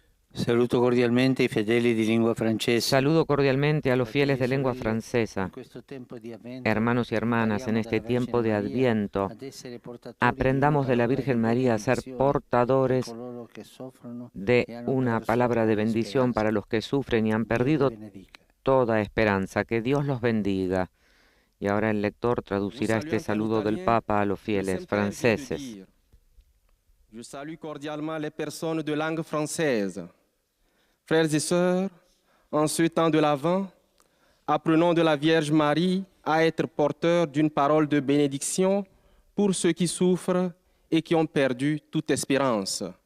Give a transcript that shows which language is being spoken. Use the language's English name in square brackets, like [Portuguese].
[Italian] Saludo cordialmente i fedeli di lingua francese. [Spanish] Saludo cordialmente a los fieles de lengua francesa. Hermanos y hermanas, en este tiempo de Adviento, aprendamos de la Virgen María a ser portadores de una palabra de bendición para los que sufren y han perdido toda esperanza. Que Dios los bendiga. Y ahora el lector traducirá este saludo del Papa a los fieles franceses. [French] Je salue cordialement les personnes de langue française. Frères et sœurs, en ce temps de l'Avent, apprenons de la Vierge Marie à être porteurs d'une parole de bénédiction pour ceux qui souffrent et qui ont perdu toute espérance.